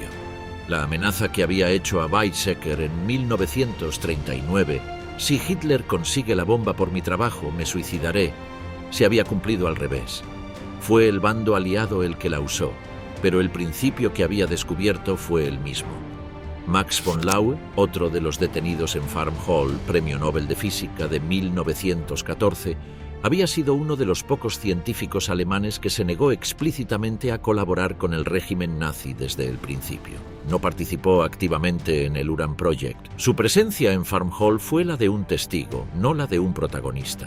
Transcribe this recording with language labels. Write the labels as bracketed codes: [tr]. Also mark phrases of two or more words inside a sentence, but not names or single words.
[es] La amenaza que había hecho a Weizsäcker en 1939, si Hitler consigue la bomba por mi trabajo, me suicidaré, se había cumplido al revés. Fue el bando aliado el que la usó, pero el principio que había descubierto fue el mismo. Max von Laue, otro de los detenidos en Farm Hall, Premio Nobel de Física de 1914, había sido uno de los pocos científicos alemanes que se negó explícitamente a colaborar con el régimen nazi desde el principio. No participó activamente en el [de] Uran Project. [es] Su presencia en Farm Hall fue la de un testigo, no la de un protagonista.